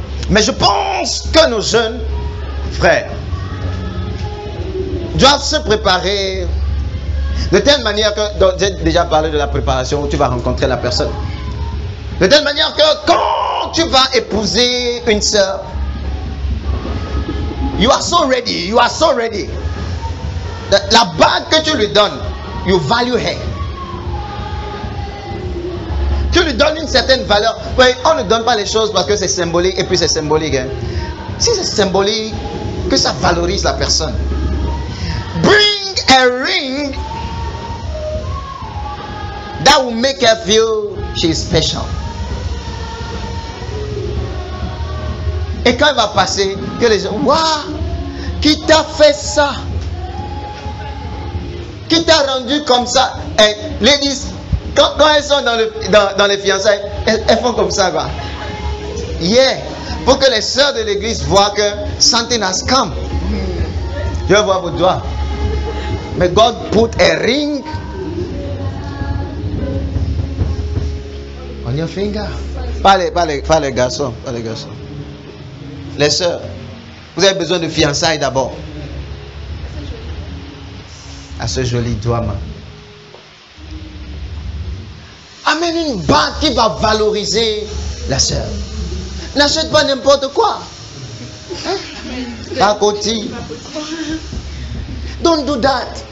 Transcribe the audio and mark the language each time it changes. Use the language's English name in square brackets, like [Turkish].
[French] Mais je pense que nos jeunes frères doivent se préparer de telle manière que, j'ai déjà parlé de la préparation où tu vas rencontrer la personne, de telle manière que quand tu vas épouser une sœur, [English] you are so ready. [French] La bague que tu lui donnes, [English] you value her. [French] Tu lui donnes une certaine valeur. Oui, on ne donne pas les choses parce que c'est symbolique et puis c'est symbolique. Hein. Si c'est symbolique, que ça valorise la personne. [English] Bring a ring that will make her feel she is special. [French] Et quand elle va passer, que les gens, waouh, qui t'a fait ça? Qui t'a rendu comme ça? Et ladies, quand elles sont dans les fiançailles, elles font comme ça, quoi. Yeah. Pour que les sœurs de l'église voient que [English] something has come. [French] Je vais voir vos doigts. [English] Mais God put a ring on your finger. [French] Pas les garçons. Les sœurs, vous avez besoin de fiançailles d'abord. À ce joli doigt. Amène une bague qui va valoriser la sœur. N'achète pas n'importe quoi. Hein? Pas côté. [English] Don't do that.